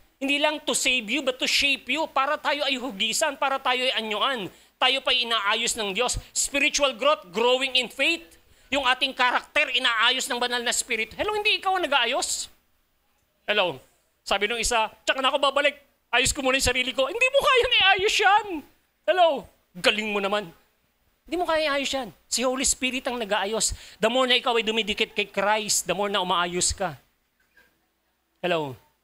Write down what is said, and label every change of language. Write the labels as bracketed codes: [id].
[tl] Hindi lang [en] to save you, but to shape you. [tl] Para tayo ay hugisan, para tayo ay anyuan. Tayo pa inaayos ng Diyos. [en] Spiritual growth, growing in faith. [tl] Yung ating karakter, inaayos ng banal na spirit. Hello, hindi ikaw ang nag-aayos. Hello? Sabi nung isa, tsaka na ako babalik. Ayos ko muna yung sarili ko. Hindi mo kayang iayos yan. Hello? Galing mo naman. Hindi mo kaya iayos yan. Si Holy Spirit ang nag-aayos. [en] The more [tl] na ikaw ay dumidikit kay Christ, the more na umaayos ka. Hello?